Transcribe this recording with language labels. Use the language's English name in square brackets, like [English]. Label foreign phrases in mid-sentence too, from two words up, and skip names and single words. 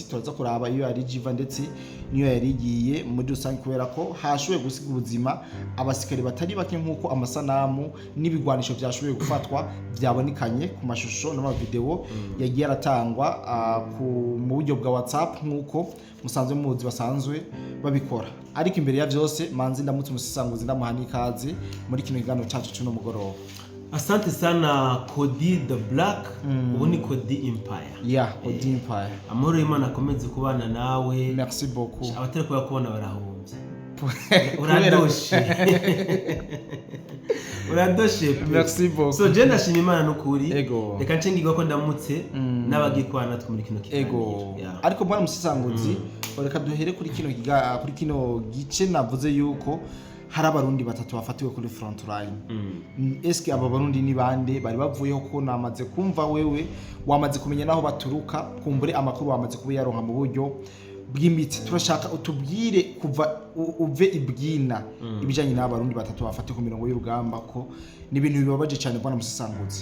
[Rundi] Turaza kuraba iyo yari jiva ndetse niyo yarigiye muri rusange kubera ko hashoboye gusiga ubuzima abasikari batari bake nkuko amasanamu n'ibigwanisho byashoboye gufatwa byabonekanye ku mashusho no video yagiye aratangwa mu buryo bwa WhatsApp nkuko musanzwe muzi basanzwe babikora. Ariko imbere ya byose manzi ndamutse umusisanguzi ndamuhani ikaze muri kino kiganiro cyacu cy'uno mugoroba. [Swahili] Asante sana Kodi the Black, [Rundi] ubu ni Kodi Empire. [English] Yeah, Kodi Empire. [Rundi] Amahoro y'Imana akomeze kubana nawe. [French] Merci beaucoup. [Rundi] Abatari kubona barahombye. Uradoshe. Uradoshe. [French] Merci beaucoup. [Rundi] So je ndashima Imana n'ukuri. Reka ncengirwa ko ndamutse n'abagikwana twe muri kino kiganiro. Ariko bwana musisanguzi reka duhere kuri kino gice navuze yuko hari abarundi 3 bafatiwe kuri [English] front line. [Rundi] Eske aba barundi ni bande bari bavuyeho ko namaze kumva wewe wamaze kumenya naho baturuka kumbure amakuru wamaze kuba yaronka mu buryo bwimbitse. Turashaka utubwire kuva uve ibwina ibijanye n'abarundi 3 bafatiwe ku mirongo y'urugamba ko ni ibintu bibabaje cyane bwana musisanguzi.